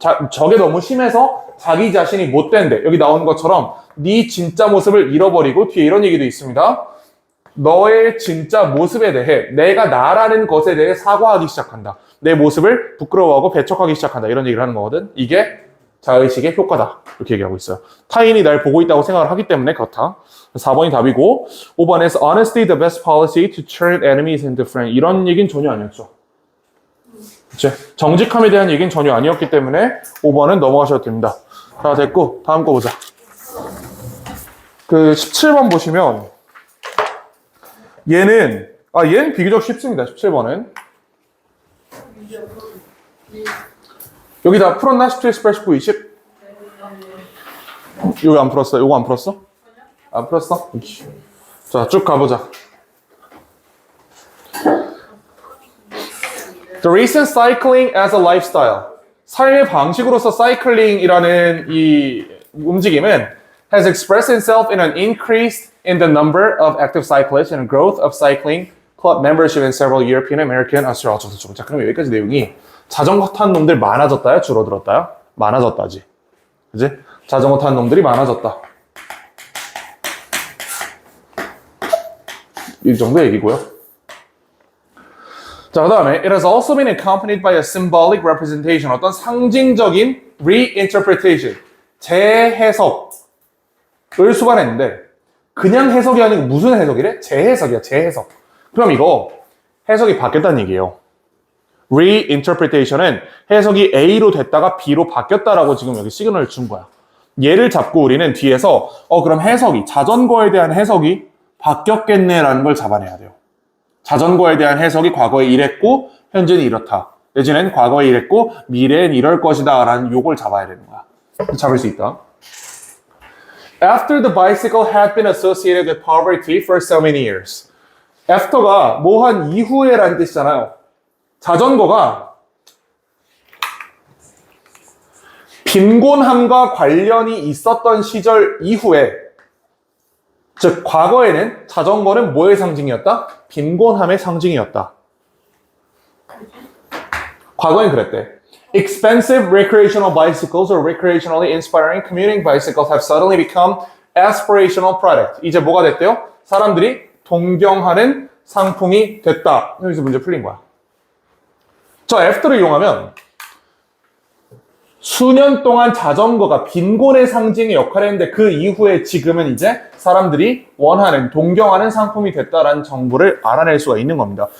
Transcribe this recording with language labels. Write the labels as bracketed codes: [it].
[ko] 저게 너무 심해서 자기 자신이 못 된대. 여기 나오는 것처럼 네 진짜 모습을 잃어버리고 뒤에 이런 얘기도 있습니다. 너의 진짜 모습에 대해 내가 나라는 것에 대해 사과하기 시작한다. 내 모습을 부끄러워하고 배척하기 시작한다. 이런 얘기를 하는 거거든. 이게 자의식의 효과다. 이렇게 얘기하고 있어요. 타인이 날 보고 있다고 생각을 하기 때문에 그렇다. 4번이 답이고 5번에서 [en] honesty the best policy to turn enemies into friends. [ko] 이런 얘기는 전혀 아니었죠. 그치? 정직함에 대한 얘기는 전혀 아니었기 때문에 5번은 넘어가셔도 됩니다. 자, 됐고 다음 거 보자. 그 17번 보시면 얘는 비교적 쉽습니다. 17번은 여기 다 풀었나? 17, 18, 19, 20? 여기 안 풀었어? 요거 안 풀었어? 안 풀었어? 자, 쭉 가보자. [en] The recent cycling as a lifestyle. [ko] 삶의 방식으로서 사이클링이라는 이 움직임은 [en] has expressed itself in an increase in the number of active cyclists and growth of cycling club membership in several European, American, Australian. [ko] 자, 그럼 여기까지 내용이 자전거 탄 놈들 많아졌다야? 줄어들었다야? 많아졌다지. 그지? 자전거 탄 놈들이 많아졌다. 이 정도 얘기고요. [en] 자, [ko] 그 다음에 [en] It has also been accompanied by a symbolic representation. [ko] 어떤 상징적인 reinterpretation. 재해석을 수반했는데 그냥 해석이 아니고 무슨 해석이래? 재해석이야. 재해석. 그럼 이거 해석이 바뀌었다는 얘기예요. reinterpretation은 해석이 A로 됐다가 B로 바뀌었다라고 지금 여기 시그널을 준 거야. 얘를 잡고 우리는 뒤에서 그럼 해석이 자전거에 대한 해석이 바뀌었겠네라는 걸 잡아내야 돼요. 자전거에 대한 해석이 과거에 이랬고 현재는 이렇다. 내지는 과거에 이랬고 미래엔 이럴 것이다 라는 요걸 잡아야 되는 거야. 잡을 수 있다. [en] After the bicycle had been associated with poverty for so many years. [ko] After가 뭐 한 이후에 라는 뜻이잖아요. 자전거가 빈곤함과 관련이 있었던 시절 이후에, 즉 과거에는 자전거는 뭐의 상징이었다? 빈곤함의 상징이었다. 과거엔 그랬대. [en] Expensive recreational bicycles or recreationally inspiring commuting bicycles have suddenly become aspirational product. [ko] 이제 뭐가 됐대요? 사람들이 동경하는 상품이 됐다. 여기서 문제 풀린 거야. 저 after를 이용하면 수년 동안 자전거가 빈곤의 상징의 역할을 했는데 그 이후에 지금은 이제 사람들이 원하는, 동경하는 상품이 됐다라는 정보를 알아낼 수가 있는 겁니다.